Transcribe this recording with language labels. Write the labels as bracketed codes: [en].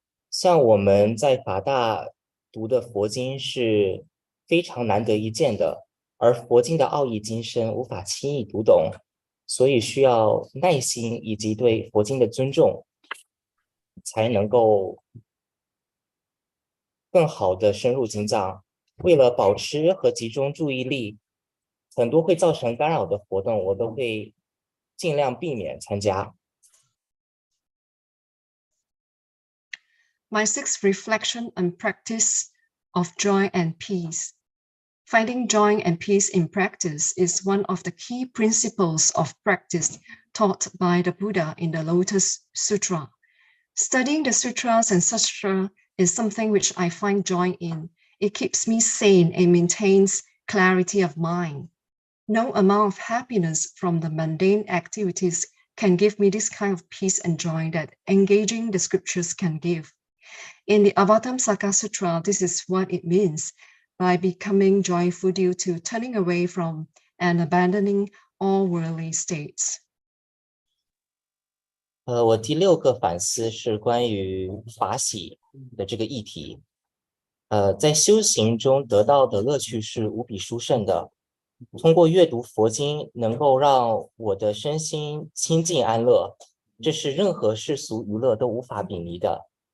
[zh] 像我们在法大读的佛经是非常难得一见的，而佛经的奥义精深，无法轻易读懂，所以需要耐心以及对佛经的尊重，才能够更好的深入经藏。为了保持和集中注意力，很多会造成干扰的活动，我都会尽量避免参加。 [en] My sixth reflection and practice of joy and peace. Finding joy and peace in practice is one of the key principles of practice taught by the Buddha in the Lotus Sutra. Studying the sutras and sastra is something which I find joy in. It keeps me sane and maintains clarity of mind. No amount of happiness from the mundane activities can give me this kind of peace and joy that engaging the scriptures can give. In the Avatamsaka Sutra, this is what it means by becoming joyful due to turning away from and abandoning all worldly states. [zh] 我第6个反思是关于法喜的这个议题。在修行中得到的乐趣是无比殊胜的。通过阅读佛经，能够让我的身心清净安乐，这是任何世俗娱乐都无法比拟的。